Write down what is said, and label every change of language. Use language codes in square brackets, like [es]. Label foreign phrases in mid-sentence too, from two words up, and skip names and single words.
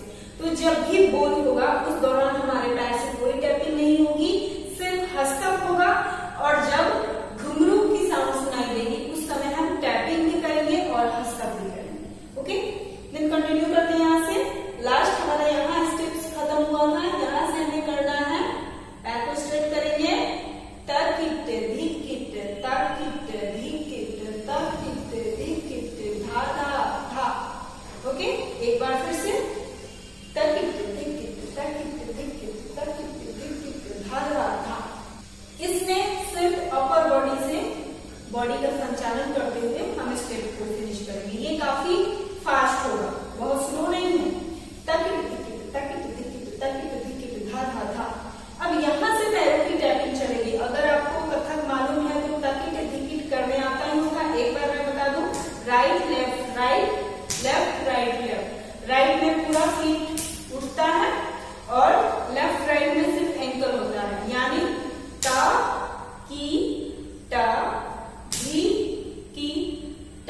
[hi] तो जब भी बोल होगा उस दौरान हमारे पैर से कोई टैपिंग नहीं होगी, सिर्फ हस्तक होगा, और जब घुंघरू की साउंड सुनाई देगी उस समय हम टैपिंग भी करेंगे और हस्तक भी करेंगे। [en] OK, then continue [hi] करते हैं यहाँ से। लास्ट हमारा यहाँ स्टेप्स खत्म हुआ था, यहाँ से हमें करना है पैर को स्ट्रेट करेंगे, तकिट धिकिट तकिट धिकिट तकिट धिकिट धा धा धा। ओके, एक बार फिर से तकिट धिकिट तकिट धिकिट तकिट धिकिट धा धा धा। इसमें सिर्फ [en] upper body [hi] से बॉडी का संचालन करते हुए हम स्टेप को फिनिश करेंगे। ये काफी फास्ट होगा, बहुत स्लो नहीं है। तकिट धिकिट तकिट धिकिट तकिट धिकिट धा धा धा। अब यहाँ से पैरों की टैपिंग चलेगी। अगर आपको कथक मालूम है तो तकिट धिकिट करने आता ही होगा। एक बार मैं बता दूं, [en] right left right left right left. [hi] राइट में पूरा फीट उठता है और [en] left right [hi] में सिर्फ एंकल होता है, यानी ता की टा धी की टा।